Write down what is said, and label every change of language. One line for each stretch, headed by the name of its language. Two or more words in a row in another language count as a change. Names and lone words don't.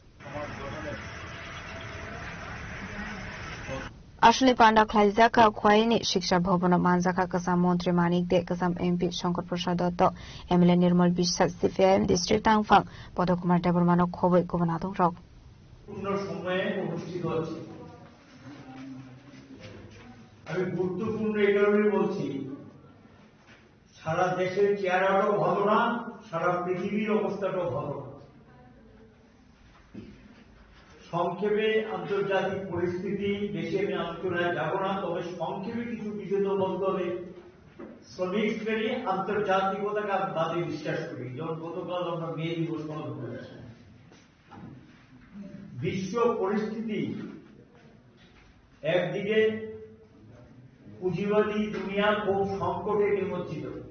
Kok Borok: Ashley Panda Klaizaka Kwaini Shiksha Bhavana Manjaka Kasam Mantri Manik De Kasam MP Shankar Prasad MLA Nirmal Bishak CFM District Tangfang Podokumar Debormano Kobe Kuban Adongra.
Bangla: আমি গুরুত্বপূর্ণ এই কারণে বলছি সারা দেশের চেহারাটাও ভালো না সারা পৃথিবীর অবস্থাটাও ভালো না সংক্ষেপে আন্তর্জাতিক পরিস্থিতি বেশি আমি আলোচনায় যাব না তবে সংক্ষেপে কিছু বিষয় তো বলতে হবে শ্রমিক শ্রেণী আন্তর্জাতিকতাকে বাদে বিশ্বাস করি যেমন গতকাল আমরা মে দিবস পালন করেছি বিশ্ব পরিস্থিতি একদিকে পুঁজিবাদী দুনিয়া খুব সংকটে নিমজ্জিত